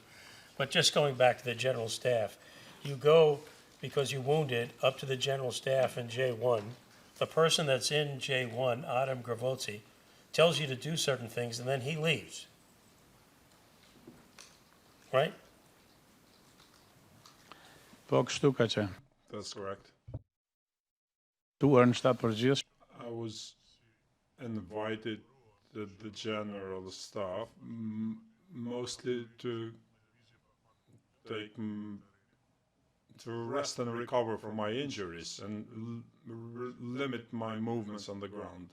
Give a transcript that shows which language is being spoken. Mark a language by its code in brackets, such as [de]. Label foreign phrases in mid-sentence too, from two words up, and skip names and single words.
[en] But just going back to the general staff, you go because you're wounded up to the general staff in J1. The person that's in J1, Adem Grabotsi, tells you to do certain things and then he leaves. Right? [sq] po kështu ka qenë. [en] That's correct. [sq] Tuar në shtab përgjithshëm. [en] I was invited to the general staff mostly to take to rest and recover from my injuries and limit my movements on the ground.